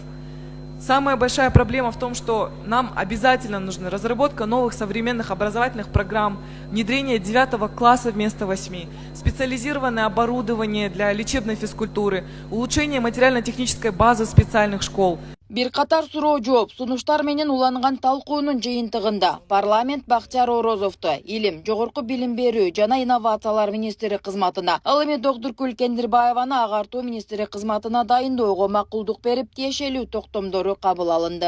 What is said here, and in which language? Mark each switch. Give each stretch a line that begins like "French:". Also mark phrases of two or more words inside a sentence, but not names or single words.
Russian: Самая большая проблема в том, что нам обязательно нужна разработка новых современных образовательных программ, внедрение 9 класса вместо 8, специализированное оборудование для лечебной физкультуры, улучшение материально-технической базы специальных школ.
Kyrgyz: Бир катар суроо жооп, сунуштар менен уланган талкуунун жыйынтыгында парламент Бактияр Орозовду Илим, Жогорку билим берүү жана инновациялар министри кызматына, ал эми Докдуркүл Кендирбаеваны агартуу министри кызматына дайындоого макулдук берип, тиешелүү токтомдору кабыл алынды.